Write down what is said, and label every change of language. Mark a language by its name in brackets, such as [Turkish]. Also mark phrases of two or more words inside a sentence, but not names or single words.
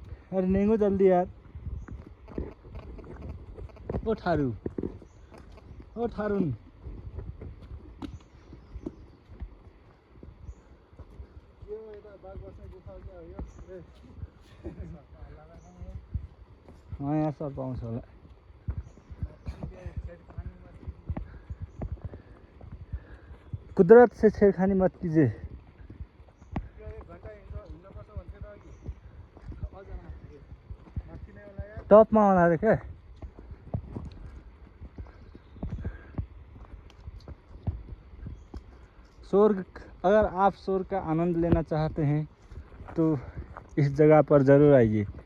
[Hindi] अरे नेंगो जल्दी यार। ओ ठारू, ओ ठारुन। [Nepali] यो यता बाघ बस्ने गुफा क्या हो यो? यहाँ सब पाउँछ होला। [Hindi] कुदरत से छेड़खानी मत कीजिए। [Nepali] टॉपमा होला रे क्या? [Hindi] स्वर्ग, अगर आप स्वर्ग का आनंद लेना चाहते हैं तो इस जगह पर ज़रूर आइए।